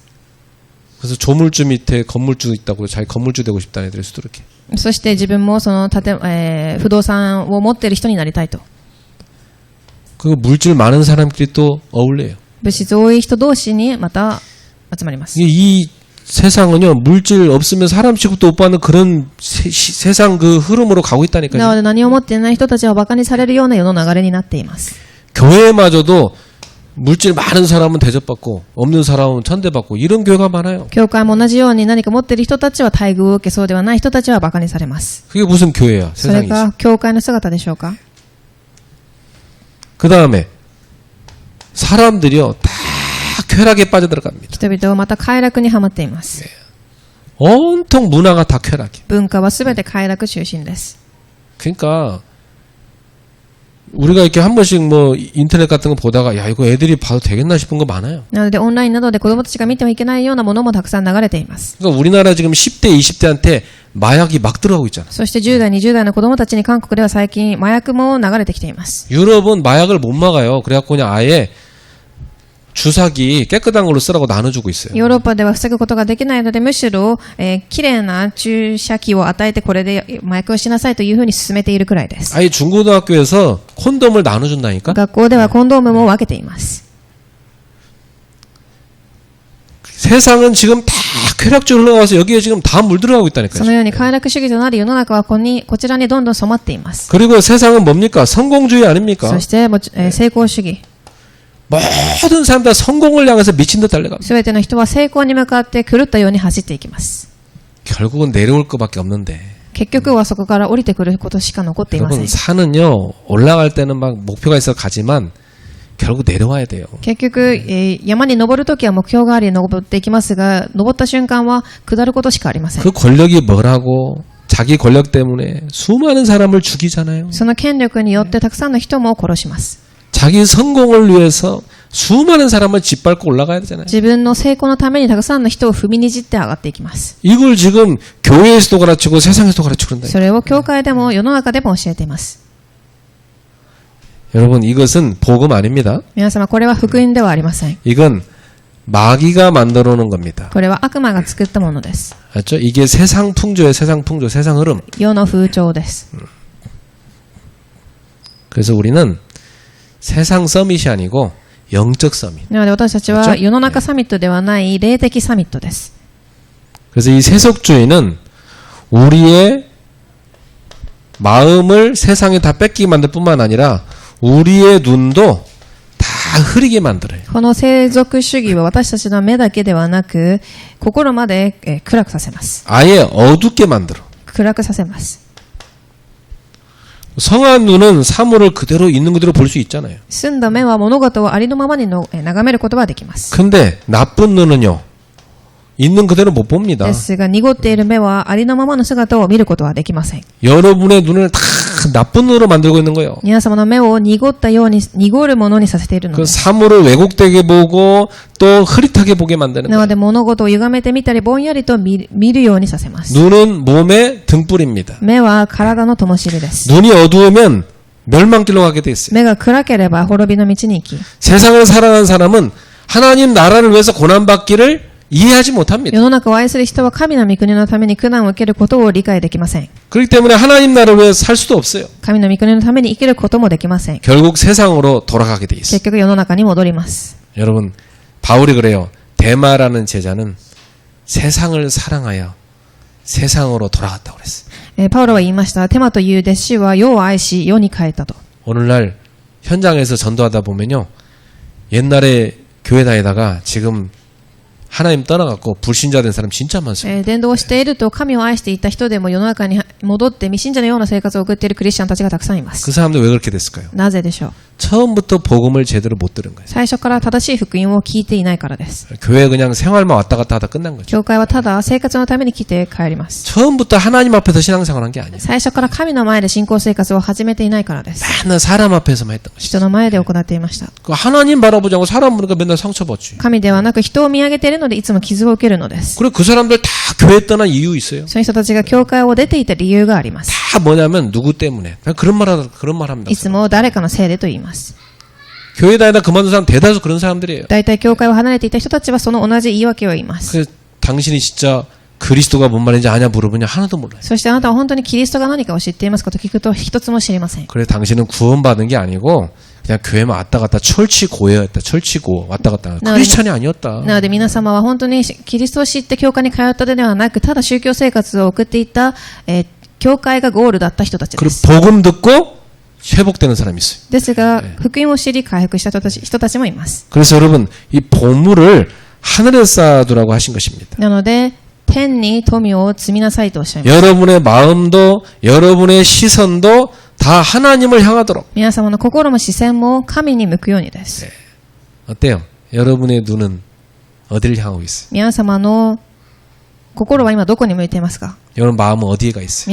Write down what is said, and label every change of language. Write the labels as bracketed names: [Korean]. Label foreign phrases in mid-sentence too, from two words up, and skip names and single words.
[Korean] 그래서 조물주 밑에 건물주 있다고 자기 건물주 되고 싶다는 애들이 수두룩해. [Japanese] そして自分もその不動産を持っている人になりたいと。 [Korean] 그 물질 많은 사람끼리 또 어울려요. [Japanese] 物質多い人同士にまた集まります。 [Korean] 이 세상은요 물질 없으면 사람 취급도 못 받는 그런 세상 그 흐름으로 가고 [Japanese] な [Korean] 있다니까요. [Japanese] ので何を持っていない人たちはバカにされるような世の流れになっています。 [Korean] 교회마저도 물질 많은 사람은 대접받고 없는 사람은 천대받고 이런 교회가 많아요. [Japanese] 教会も同じように何か持っている人たちは待遇を受けそうではない人たちはバカにされます。 [Korean] 그게 무슨 교회야 [Japanese] それ [Korean] 세상이지. [Japanese] が教会の姿でしょうか。 [Korean] 그 다음에 사람들이요 다 쾌락에 빠져들어갑니다. [Japanese] 人々はまた快楽にはまっています。 [Korean] 온통 문화가 다 쾌락이에요. [Japanese] 文化はすべて快楽中心です。 [Korean] 그러니까 우리가 이렇게 한 번씩 뭐 인터넷 같은 거 보다가 야 이거 애들이 봐도 되겠나 싶은 거 많아요. [Japanese] なのでオンラインなどで子供たちが見てはいけないようなものもたくさん流れています。 [Korean] 그러니까 우리나라 지금 10대, 20대한테 마약이 막 들어가고 있잖아. [Japanese] そして10代、20代の子供たちに韓国では最近麻薬も流れてきています。 [Korean] 유럽은 마약을 못 막아요. 그래갖고 그냥 아예 주사기 깨끗한 걸로 쓰라고 나눠주고 있어요. [Japanese] ヨーロッパでは防ぐことができないのでむしろ、きれいな注射器を与えてこれで麻薬をしなさいというふうに進めているくらいです。 [Korean] 아예 중고등학교에서 콘돔을 나눠준다니까? [Japanese] 学校ではコンドームも分けています。 [Korean] 세상은 지금 다 쾌락주로 흘러가서 여기에 지금 다 물들어가고 [Japanese] そ [Korean] 있다니까요. [Japanese] のように快楽主義となり世の中はこちらにどんどん染まっています。 [Korean] 그리고 세상은 뭡니까? 성공주의 아닙니까? [Japanese] そして成功主義。 [Korean] 모든 사람 다 성공을 향해서 미친 듯 달려갑니다. [Japanese] すべての人は成功に向かって狂ったように走っていきます。 [Korean] 결국은 내려올 것밖에 없는데 [Japanese] 結局はそこから降りてくることしか残っていませ [Korean] 여러분 [Japanese] ん。 [Korean] 산은요 올라갈 때는 막 목표가 있어 가지만 결국 내려와야 돼요. [Japanese] 結局、山に登るときは目標があり登っていきますが、登った瞬間は下ることしかありません。 [Korean] 그 권력이 뭐라고 자기 권력 때문에 수많은 사람을 죽이잖아요. [Japanese] その権力によってたくさんの人も殺します。 [Korean] 자기 성공을 위해서 수많은 사람을 짓밟고 올라가야 되잖아요. [Japanese] 自分の成功のためにたくさんの人を踏みにじって上がっていきます。 [Korean] 이걸 지금 교회에서도 가르치고 세상에서도 가르치고 그런다. [Japanese] それを教会でも世の中でも教えています。 [Korean] 여러분 이것은 복음 아닙니다. [Japanese] 皆様これは福音ではありません。 [Korean] 이건 마귀가 만들어 놓은 겁니다. [Japanese] これは悪魔が作ったものです。 [Korean] 맞죠? 이게 세상 풍조예요. 세상 풍조, 세상 흐름. [Japanese] 世の風潮です。 [Korean] 그래서 우리는 세상 서밋이 아니고 영적 서밋. [Japanese] なので私たちは世の中サミットではない霊的サミットです。 [Korean] 그래서 이 세속주의는 우리의 마음을 세상에 다 뺏기게 만들 뿐만 아니라 우리의 눈도 다 흐리게 만들어요. [Japanese] この世俗主義は私たちの目だけではなく心まで暗くさせます。 [Korean] 아예 어둡게 만들어. [Japanese] 暗くさせます。 [Korean] 성한 눈은 사물을 그대로 있는 그대로 볼 수 있잖아요. [Japanese] 澄んだ目は物事をありのままにの眺めることができます。 [Korean] 근데 나쁜 눈은요. 있는 그대로 못 봅니다. [Japanese] ですが、濁っている目はありのままの姿を見ることはできません。 [Korean] 여러분의 눈을 다 나쁜 눈으로 만들고 있는 거예요. [Japanese] 皆様の目を濁ったように、濁るものにさせているの [Korean] 그 [Japanese] です。 [Korean] 사물을 왜곡되게 보고 또 흐릿하게 보게 만드는 [Japanese] な [Korean] 거예요. [Japanese] ので物事を歪めてみたり、ぼんやりと見るようにさせます。 [Korean] 눈은 몸의 등불입니다. [Japanese] 目は体の灯火です。 [Korean] 눈이 어두우면 멸망길로 가게 돼 있어요. [Japanese] 目が暗ければ滅びの道に行き、 [Korean] 세상을 살아가는 사람은 하나님 나라를 위해서 고난받기를 이해하지 못합니다. [Japanese] 世の中を愛する人は神の御国のために苦難を受けることを理解できません。 [Korean] 그렇기 때문에 하나님 나라를 위해서 살 수도 없어요. [Japanese] 神の御国のために生きることもできません。 [Korean] 결국 세상으로 돌아가게 돼 있어요. [Japanese] 結局世の中に戻ります。 [Korean] 여러분, 바울이 그래요. 데마라는 제자는 세상을 사랑하여 세상으로 돌아갔다고 그랬어요. [Japanese] パウロは言いました。テマという弟子は世を愛し世に帰ったと。 [Korean] 오늘날 현장에서 전도하다 보면요. 옛날에 교회 다니다가 지금 하나님 떠나갖고 불신자 된 사람 진짜 많습니다. [Japanese] 伝道をしていると神を愛していた人でも世の中に戻って未信者のような生活を送っているクリスチャンたちがたくさんいま [Korean] 그 [Japanese] す。 [Korean] 사람들 왜 그렇게 됐을까요? [Japanese] なぜでしょう。 [Korean] 처음부터 복음을 제대로 못 들은 거예요. [Japanese] 最初から正しい福音を聞いていないからです。 [Korean] 교회 그냥 생활만 왔다 갔다 하다 끝난 거죠. [Japanese] 教会はただ生活のために来て帰ります。 [Korean] 처음부터 하나님 앞에서 신앙생활 한 게 아니에요. [Japanese] 最初から神の前で信仰生活を始めていないからです。 [Korean] 맨날 사람 앞에서만 했던 것이죠. [Japanese] 人の前で行っていました。 [Korean] 그 하나님 바라보지 않고 사람 보니까 맨날 상처받지. [Japanese] 神ではなく人を見上げているのでいつも傷を受けるのです。 [Korean] 그리고 그 사람들 다 교회 떠난 이유 있어요. [Japanese] そういう人たちが教会を出ていた理由があります。 [Korean] 다 뭐냐면 누구 때문에. 그냥 그런 말 합니다. [Japanese] いつも誰かのせいでと言います。 [Korean] 교회 다니다 그만둔 사람 대다수 그런 사람들이에요. [Japanese] 大体教会を離れていた人たちはその同じ言い訳を言います。 [Korean] 그 당신이 진짜 그리스도가 뭔 말인지 아냐 물어보냐 하나도 몰라요. [Japanese] そしてあなたは本当にキリストが何かを知っていますかと聞くと一つも知りません。 [Korean] 그래 당신은 구원받은 게 아니고 그냥 교회만 왔다 갔다 철치고였다. 철치고 왔다 갔다 하는 크리스찬이 아니었다. [Japanese] なので皆様は本当にキリストを知って教会に通ったのではなく、ただ宗教生活を送っていた、教会がゴールだった人たちで [Korean] 그리고 [Japanese] す。 [Korean] 복음 듣고 회복되는 사람이 있어요. [Japanese] ですが、福音を知り回復した人たちもいます。 [Korean] 그래서 여러분 이 보물을 하늘에 쌓아두라고 하신 것입니다. [Japanese] なので、天に富を積みなさいとおっしゃいます。 [Korean] 여러분의 마음도 여러분의 시선도 다 하나님을 향하도록. [Japanese] 皆様の心も視線も神に向くようにです。 [Korean] 어때요? 여러분의 눈은 어디를 향하고 있어요? [Japanese] 皆様の心は今どこに向いていますか？ [Korean] 여러분 마음은 어디에 가 있어요?